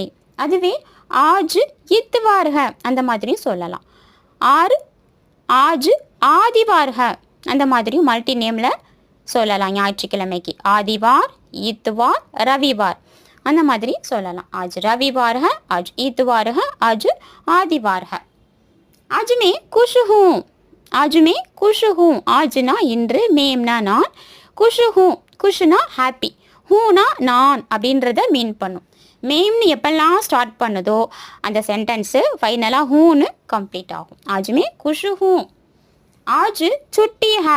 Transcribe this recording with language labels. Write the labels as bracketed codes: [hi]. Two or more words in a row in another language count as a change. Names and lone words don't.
[ta] அதுவே [hi] आज इतवार है [ta] அந்த மாதிரியும் சொல்லலாம். [hi] आज आदिवार है [ta] அந்த மாதிரியும் மல்டி நேமில் சொல்லலாம். ஞாயிற்றுக்கிழமைக்கு ஆதிவார், இத்வார், ரவிவார் அந்த மாதிரி சொல்லலாம். [hi] आज रविवार है, आज इतवार है, आज आदिवार है. आज मैं खुश हूँ. आज मैं खुश हूँ. [ta] ஆஜ்னா இன்று, மேம்னா நான், [hi] खुश हूँ [ta] குஷ்னா ஹாப்பி, ஹூனா நான் அப்படின்றத மீன் பண்ணும். மேம்னு எப்பெல்லாம் ஸ்டார்ட் பண்ணுதோ அந்த சென்டென்ஸு ஃபைனலாக ஹூன்னு கம்ப்ளீட் ஆகும். [hi] आज मैं खुश हूँ. आज छुट्टी है.